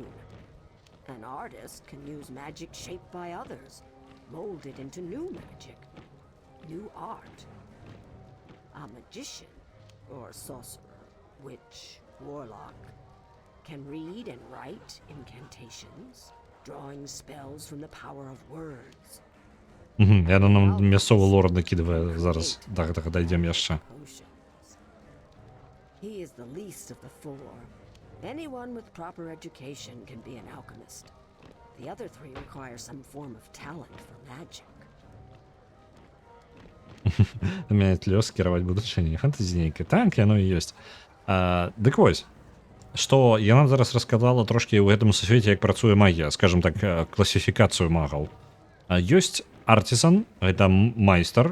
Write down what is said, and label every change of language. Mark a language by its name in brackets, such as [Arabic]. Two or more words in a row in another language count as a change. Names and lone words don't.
[English] An artist can use magic shaped by others, mold it into new magic, new art. A magician, or sorcerer, witch, warlock, can read and write incantations, drawing spells from the power of words. [Belarusian] Яна нам мясцовы лор накідывае зараз. Так, дайдзем яшчэ. [English] Potions. He is the least of the four. Anyone with proper education can be an alchemist. The other three require some form of talent for magic. [Belarusian] Мяняць лёс, кіраваць будучыняй. Фантазійненька. Так, яно і ёсць. Дык вось, што яна зараз расказала трошкі ў гэтым сусвеце, як працуе магія, скажем так, класіфікацыю магаў. Ёсць артизан, гэта майстар.